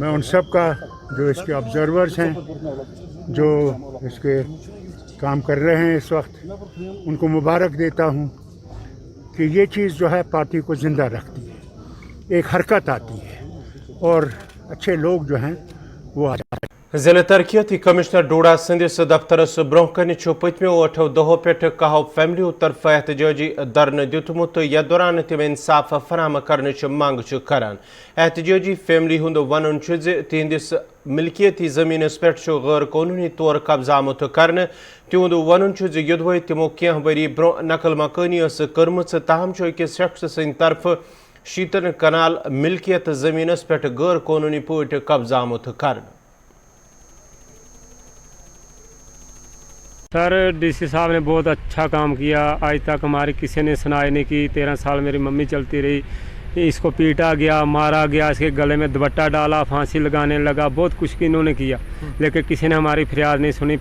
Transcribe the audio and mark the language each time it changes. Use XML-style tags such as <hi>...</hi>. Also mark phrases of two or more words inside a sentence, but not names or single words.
<hi>मैं उन सब का जो इसके ऑब्ज़र्वर्स हैं, जो इसके काम कर रहे हैं इस वक्त, उनको मुबारक देता हूँ कि ये चीज़ जो है पार्टी को ज़िंदा रखती है, एक हरकत आती है और अच्छे लोग जो हैं वो आ जाते हैं।</hi> <ks>ज़िला तरक्याती कमिश्नर डोडा संदिस दफ्तरस ब्रोह कन पतमो 8 दहों पे कहो फैमिलियों तरफ एहतजाजी दरन दितमुत यथ दौरान तिम इंसाफ फराम करने मांग करान। एहतजाजी फैमिली हुंद वन तिहंदिस मिल्कियती ज़मीनस पे गैर कानूनी तौर कब्जा आमुत कर। तिहुंद वन युदवे तिमो कह वरी ब्रोह नकल मकानी कर्म, ताहम अकिस शख्स सद तरफ 70 कनाल मिल्कियत ज़मीनस पे गैर कानूनी पे कब्जा आमुत कर।</ks> <hi>सर, डीसी साहब ने बहुत अच्छा काम किया। आज तक हमारी किसी ने सुनाई नहीं की। 13 साल मेरी मम्मी चलती रही, इसको पीटा गया, मारा गया, इसके गले में दुपट्टा डाला, फांसी लगाने लगा, बहुत कुछ इन्होंने किया, लेकिन किसी ने हमारी फरियाद नहीं सुनी।</hi>